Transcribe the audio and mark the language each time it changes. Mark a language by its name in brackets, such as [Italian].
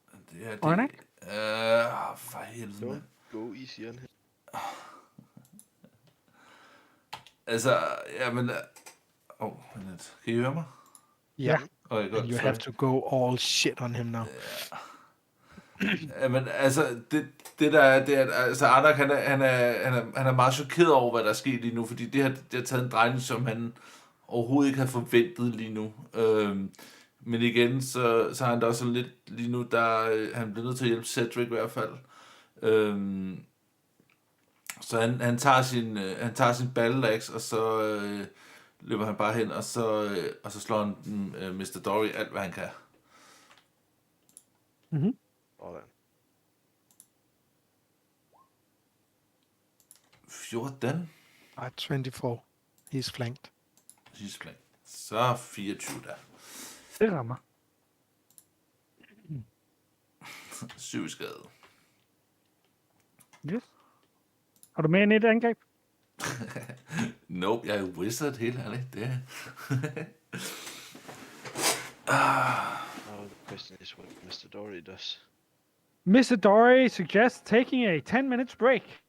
[Danish] Det her, det... Ornak? For helvede, mand. [English] Go easy on him. [Danish] Altså, jamen... lidt. Kan I høre mig? [English] Yeah. [Danish] Okay, godt. [English] And you have to go all shit on him now. [Danish] Jamen, altså, det der er, det er, altså, Anak, han er meget chokeret over, hvad der er sket lige nu, fordi det har taget en drejning, som han overhovedet ikke havde forventet lige nu. Men igen, så har han da også sådan lidt lige nu, han bliver nødt til at hjælpe Cedric i hvert fald. Så han tager sin battleaxe, og så løber han bare hen, og så slår han Mr. Dory alt, hvad han kan. Mm-hmm. Sådan. 14. [English] At 24. He's flanked. He's flanked. [Danish] Så 24 der. Det rammer. 7 skade. [English] Yes. [Danish] Har du mere end et angreb? Nope, jeg er jo wizard, helt ærligt. Det er... [English] Now the question is what Mr. Dory does. Mr. Dory suggests taking a 10 minutes break.